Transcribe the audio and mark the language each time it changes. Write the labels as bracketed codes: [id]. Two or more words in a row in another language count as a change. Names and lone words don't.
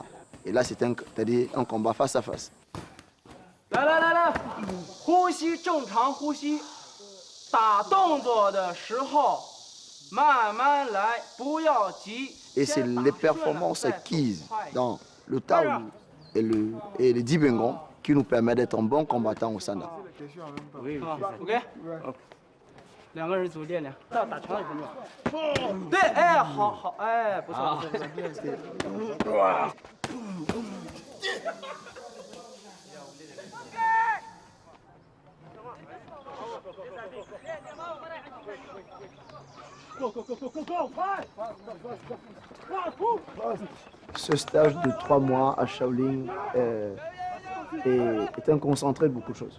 [fr] Et là, c'est-à-dire un combat face à face. Et c'est les performances acquises dans le Taolu et les Dibengong qui nous permettent d'être un bon combattant au Sanda. OK？ [zh] 两个人组练练，到打拳了有没有？对，哎，好好，哎，不错不错不错。 [fr] Ce stage de 3 mois à Shaolin est un concentré de beaucoup de choses.